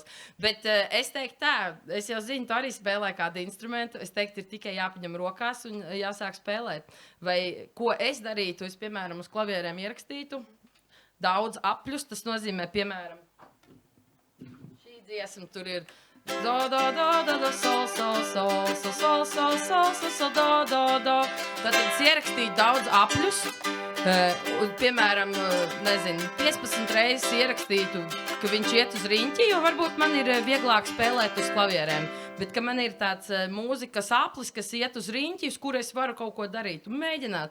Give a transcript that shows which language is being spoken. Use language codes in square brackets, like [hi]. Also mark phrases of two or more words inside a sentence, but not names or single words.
[lv] Bet es teiktu tā, es jau zinu, tu arī spēlē kādu instrumentu, es teiktu, ir tikai jāpaņem rokās un jāsāk spēlēt. Vai ko es darītu, es, piemēram, uz klavierēm ierakstītu daudz apļus, tas nozīmē, piemēram, šī dziesma tur ir do, do, do, do, do, sol, sol, sol, sol, sol, sol, sol, sol, sol, do, do, do. Tad es ierakstīju daudz apļus. Piemēram, nezinu, 15 reizes ierakstītu, ka viņš iet uz riņķi, jo varbūt man ir vieglāk spēlēt uz klavierēm. Bet, ka man ir tāds mūzikas aplis, kas iet uz riņķi, uz kuru es varu kaut ko darīt un mēģināt.